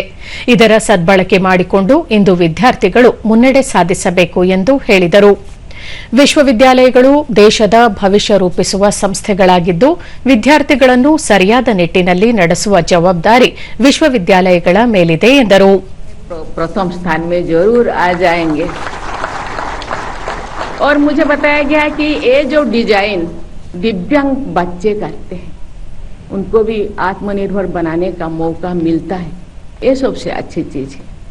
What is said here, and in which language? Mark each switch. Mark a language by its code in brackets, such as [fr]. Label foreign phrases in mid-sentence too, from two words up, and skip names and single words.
[kn] ಇದರ ಸದ್ಬಳಕೆ ಮಾಡಿಕೊಂಡು ಇಂದು ವಿದ್ಯಾರ್ಥಿಗಳು ಮುನ್ನಡೆ ಸಾಧಿಸಬೇಕು ಎಂದು ಹೇಳಿದರು. ವಿಶ್ವವಿದ್ಯಾಲಯಗಳು ದೇಶದ ಭವಿಷ್ಯ ರೂಪಿಸುವ ಸಂಸ್ಥೆಗಳಾಗಿದ್ದು, ವಿದ್ಯಾರ್ಥಿಗಳನ್ನು ಸರಿಯಾದ ನಿಟ್ಟಿನಲ್ಲಿ ನಡೆಸುವ ಜವಾಬ್ದಾರಿ ವಿಶ್ವವಿದ್ಯಾಲಯಗಳ ಮೇಲಿದೆ ಎಂದರು. [hi] प्रथम स्थान में जरूर आ जाएंगे और मुझे बताया गया कि ये जो डिजाइन दिव्यांग बच्चे करते हैं, उनको भी आत्मनिर्भर बनाने का मौका मिलता है. ये सबसे अच्छी चीज है.